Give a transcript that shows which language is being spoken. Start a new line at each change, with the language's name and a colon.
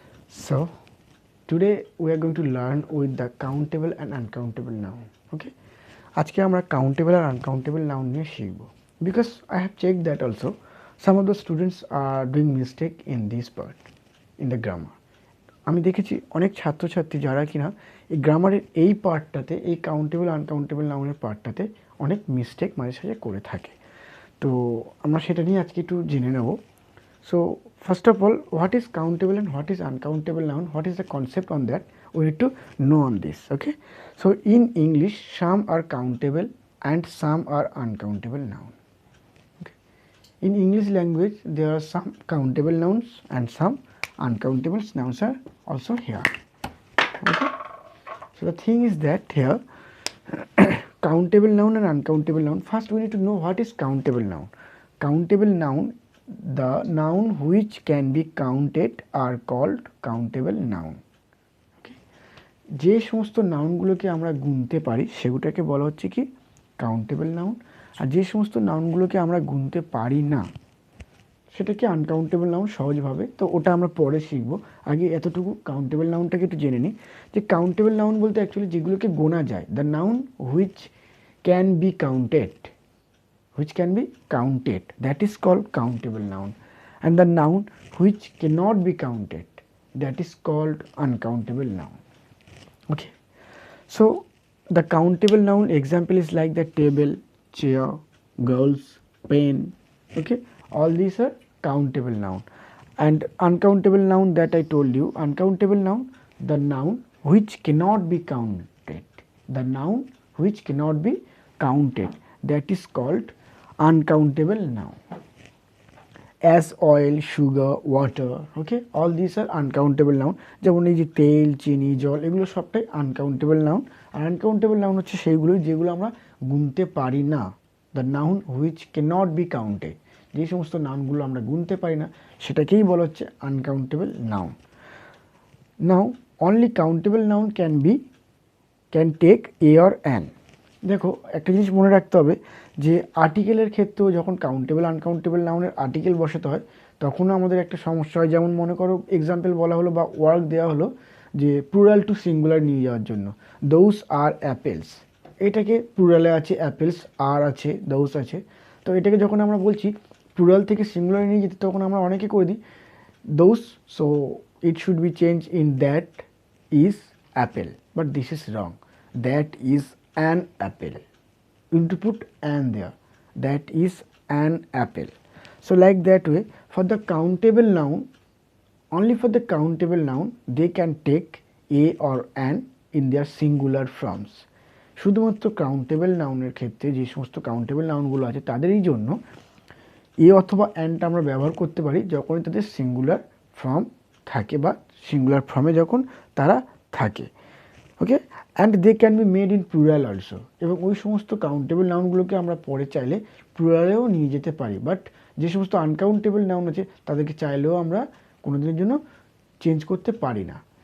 English: So today we are going to learn with the countable and uncountable noun. Okay,
Bangla: আজকে আমরা countable আর uncountable noun নিয়ে শিখব
English: because I have checked that also some of the students are doing mistake in this part in the grammar.
Bangla: আমি দেখেছি অনেক ছাত্রছাত্রী যারা কিনা এই গ্রামারের এই পার্টটাতে এই কাউন্টেবল আনকাউন্টেবল নাউনের পার্টটাতে অনেক মিস্টেক মাঝে সাঝে করে থাকে। তো আমরা সেটা নিয়ে আজকে একটু জেনে নেব।
English: So first of all, what is countable and what is uncountable noun, what is the concept on that, we need to know on this. Okay, so in English some are countable and some are uncountable noun. Okay, in English language there are some countable nouns and some uncountable nouns are also here. Okay, so the thing is that here countable noun and uncountable noun, first we need to know what is countable noun. Countable noun, the noun which can be counted are called countable noun.
Bangla: Okay, যে সমস্ত নাউনগুলোকে আমরা গুনতে পারি সেগুলোকে বলা হচ্ছে কি countable noun, আর যে সমস্ত নাউনগুলোকে আমরা গুনতে পারি না সেটাকে আনকাউন্টেবল নাউন সহজভাবে। তো ওটা আমরা পরে শিখবো, আগে এতটুকু কাউন্টেবল নাউনটাকে একটু জেনে নিই। যে কাউন্টেবল নাউন বলতে অ্যাকচুয়ালি যেগুলোকে গোনা যায়,
English: The noun which can be counted, which can be counted, that is called countable noun, and the noun which cannot be counted, that is called uncountable noun. Okay, so the countable noun example is like the table, chair, girls, pen. Okay, all these are countable noun. And uncountable noun, that I told you, uncountable noun, the noun which cannot be counted, the noun which cannot be counted, that is called uncountable noun. As oil, sugar, water, okay, all these are uncountable noun.
Bangla: যেমন এই যে তেল, চিনি, জল, এগুলো সবটাই uncountable noun. আর uncountable noun হচ্ছে সেইগুলো যেগুলো আমরা গুনতে পারি না,
English: the noun which cannot be counted,
Bangla: যে সমস্ত নাউনগুলো আমরা গুনতে পারি না সেটাকেই বলা হচ্ছে uncountable noun.
English: Now only countable noun can take a or an.
Bangla: দেখো একটা জিনিস মনে রাখতে হবে যে আর্টিকেলের ক্ষেত্রেও যখন কাউন্টেবল আনকাউন্টেবল নাউনের আর্টিকেল বসাতে হয় তখনও আমাদের একটা সমস্যা হয়। যেমন মনে করো এক্সাম্পল বলা হলো বা ওয়ার্ক দেওয়া হলো যে প্লুরাল টু সিঙ্গুলার নিয়ে যাওয়ার জন্য,
English: those are apples,
Bangla: এটাকে প্লুরালে আছে অ্যাপেলস, আর আছে দোজ আছে। তো এটাকে যখন আমরা বলছি প্লুরাল থেকে সিঙ্গুলার নিয়ে যেতে তখন আমরা অনেকে করে দিই
English: Those, so it should be change in that is apple, but this is wrong, that is an apple. You need to put an there, that is an apple. So like that way, for the countable noun, only for the countable noun they can take a or an in their singular forms.
Bangla: শুধুমাত্র countable নাউনের ক্ষেত্রে যে সমস্ত countable নাউনগুলো আছে তাদেরই জন্য এ অথবা অ্যানটা আমরা ব্যবহার করতে পারি যখনই তাদের সিঙ্গুলার ফর্ম থাকে বা সিঙ্গুলার ফর্মে যখন তারা থাকে।
English: okay, and they can be made in plural also,
Bangla: এবং ওই সমস্ত কাউন্টেবল নাউনগুলোকে আমরা পরে চাইলে প্লুরালেও নিয়ে যেতে পারি, বাট যে সমস্ত আনকাউন্টেবল নাউন আছে তাদেরকে চাইলেও আমরা কোনো দিনের জন্য চেঞ্জ করতে পারি না।